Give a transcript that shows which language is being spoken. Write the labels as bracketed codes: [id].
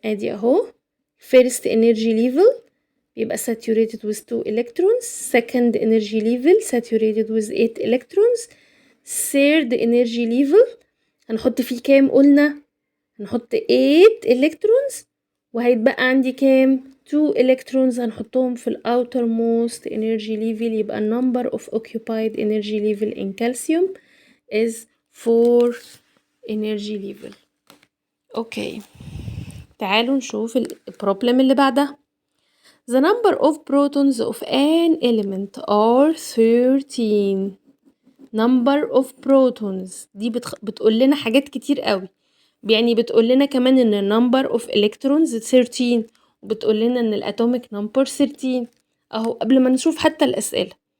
[en] ادي اهو first energy level بيبقى saturated with 2 electrons، second energy level saturated with 8 electrons، third energy level [ar] هنحط فيه كام قلنا؟ هنحط [en] 8 electrons [ar] وهيتبقى عندي كام؟ [en] 2 electrons [ar] هنحطهم في [en] outermost energy level. يبقى number of occupied energy level in calcium is 4 energy level. [ar] اوكي تعالوا نشوف البروبلم اللي بعدها. [en] The number of protons of an element are 13. number of protons [ar] دي بتقول لنا حاجات كتير قوي، يعني بتقول لنا كمان ان [en] number of electrons [ar] 13، وبتقول لنا ان الatomic number 13 اهو قبل ما نشوف حتى الاسئله.